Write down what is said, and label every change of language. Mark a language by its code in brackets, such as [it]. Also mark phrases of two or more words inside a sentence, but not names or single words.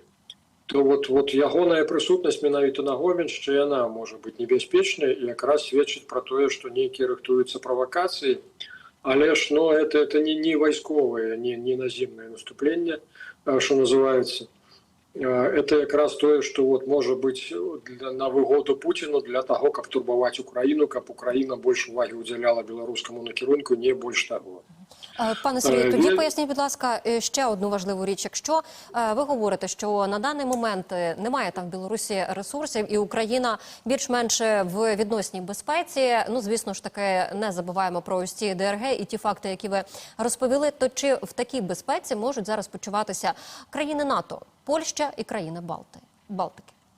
[be] То вот ягоная прысутнасць менавіта на Гомельшчыне, яна можа быць небяспечнай і якраз сведчыць пра тое, што нейкія рыхтуюцца правакацыі, але ж ну, это не вайсковае, не наземнае наступленне, што называецца. Это якраз тое, што вот можа быць на выгоду Пуціну для таго, каб турбаваць Украіну, каб Украіна больш увагі ўдзяляла беларускаму накірунку, не больш таго. [uk] Пане Сергію, тоді поясніть, будь ласка, ще одну важливу річ. Якщо ви говорите, що на даний момент немає там в Білорусі ресурсів і Україна більш-менш в відносній безпеці, ну, звісно ж таки, не забуваємо про ось ці ДРГ і ті факти, які ви розповіли, то чи в такій безпеці можуть зараз почуватися країни НАТО, Польща і країни Балтики?